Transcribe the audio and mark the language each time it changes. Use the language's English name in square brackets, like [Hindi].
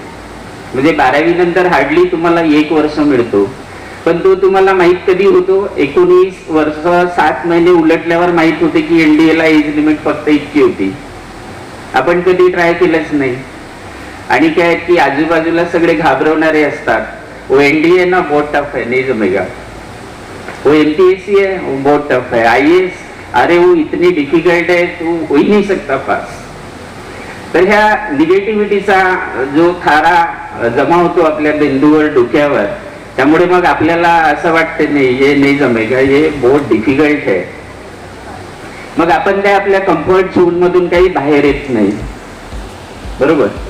[Marathi] म्हणजे 12वी नंतर हार्डली तुम्हाला 1 वर्ष मिळतो. पण तो तुम्हाला माहित कधी होतो? 19 वर्ष 7 महिने उलटल्यावर माहित होते की एनडीए ला एज लिमिट फक्त इतकी होती. आपण कधी ट्राय केलंच नाही. आणि काय की आजूबाजूला सगळे घाबरवणारे असतात. [Hindi] वो एनडीए ना बहुत टफ है, नहीं जमेगा. वो एमपीएससी है, वो बहुत टफ है. आईएएस, अरे वो इतनी डिफिकल्ट है, तू हो ही नहीं सकता पास. [Marathi] तर ह्या निगेटिव्हिटीचा जो थारा जमा होतो आपल्या बिंदूवर, डोक्यावर, त्यामुळे मग आपल्याला असं वाटतं नाही हे नाही [Hindi] जमेगा, [Marathi] हे बहुत डिफिकल्ट आहे. मग आपण त्या आपल्या कम्फर्ट झोन मधून काही बाहेर येत नाही. बरोबर?